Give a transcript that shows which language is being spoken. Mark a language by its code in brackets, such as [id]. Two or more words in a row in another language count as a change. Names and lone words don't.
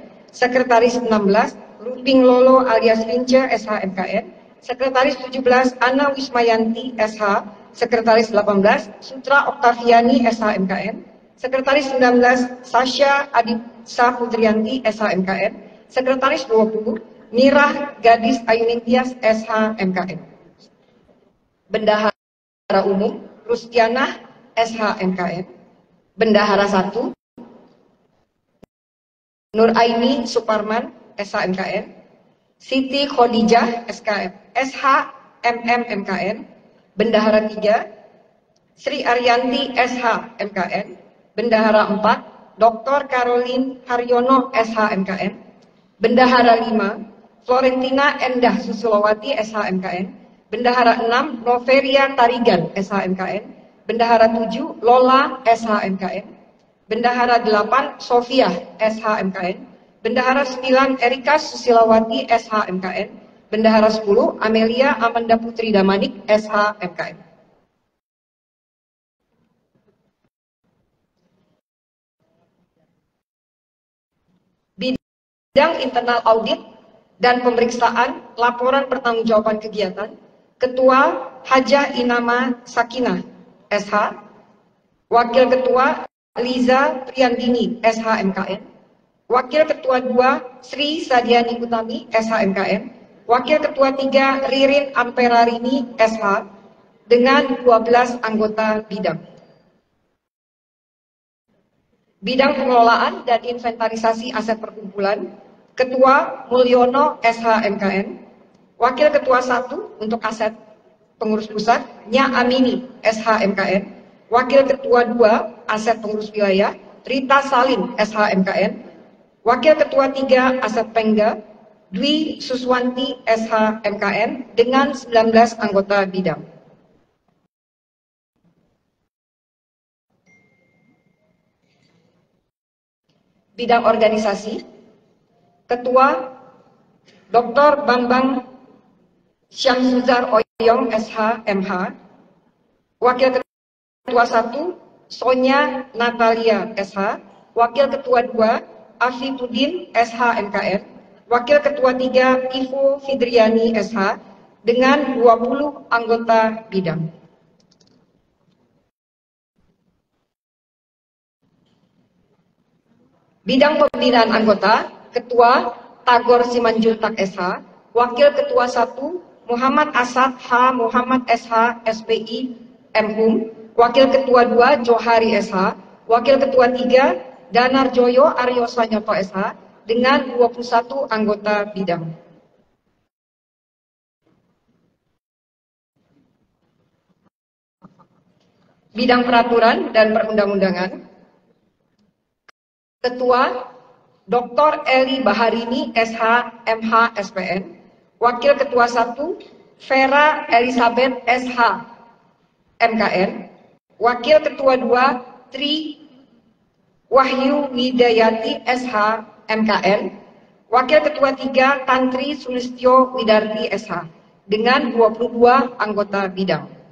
[id] Sekretaris 16 Ruping Lolo alias Vince SH MKN. Sekretaris 17 Ana Wismayanti SH. Sekretaris 18 Sutra Oktaviani SH MKN. Sekretaris 19 Sasha Aditsa Putrianti SH MKN. Sekretaris 20 Mirah Gadis Ayunintias SH MKN. Bendahara Umum Rustianah SH MKN. Bendahara 1 Nur Aini Suparman SH MKN. Siti Khadijah SH MM MKN. Bendahara 3 Sri Arianti SH MKN. Bendahara 4 Dr. Caroline Haryono SH MKN. Bendahara 5 Florentina Endah Susulawati SH MKN. Bendahara 6 Noveria Tarigan SH MKN. Bendahara 7 Lola SH MKN. Bendahara 8 Sofia SH MKN. Bendahara 9 Erika Susilawati SH MKN. Bendahara 10 Amelia Amanda Putri Damanik SH MKN. Bidang internal audit dan pemeriksaan laporan pertanggungjawaban kegiatan, Ketua Hajah Inama Sakinah SH. Wakil Ketua Liza Priyandini SH MKN. Wakil Ketua 2 Sri Sadiani Utami SH MKN. Wakil Ketua 3 Ririn Amperarini SH dengan 12 anggota bidang. Bidang pengelolaan dan inventarisasi aset perkumpulan, Ketua Mulyono SH MKN. Wakil Ketua 1 untuk aset pengurus pusat, Nya Amini SH MKN. Wakil Ketua 2 aset pengurus wilayah, Rita Salim SH MKN. Wakil Ketua 3 aset Pengda, Dwi Suswanti SH MKN dengan 19 anggota bidang. Bidang organisasi, Ketua Dr. Bambang Syamsuzar Oyong SH MH. Wakil Ketua 1 Sonya Natalia SH. Wakil Ketua 2 Afifuddin SH MKN. Wakil Ketua 3 Ivo Fidriani SH dengan 20 anggota bidang. Bidang pembinaan anggota, Ketua Tagor Simanjuntak SH. Wakil Ketua 1 Muhammad Asad H. Muhammad SH SPI MHUM. Wakil Ketua 2 Johari SH. Wakil Ketua 3 Danar Joyo Aryo Sanyoto SH dengan 21 anggota bidang. Bidang peraturan dan perundang-undangan, Ketua Dr. Eli Baharini SH MH SPN. Wakil Ketua 1 Vera Elizabeth SH MKN. Wakil Ketua 2 Tri Wahyu Widayati SH MKN. Wakil Ketua 3 Tantri Sulistyo Widarti SH dengan 22 anggota bidang.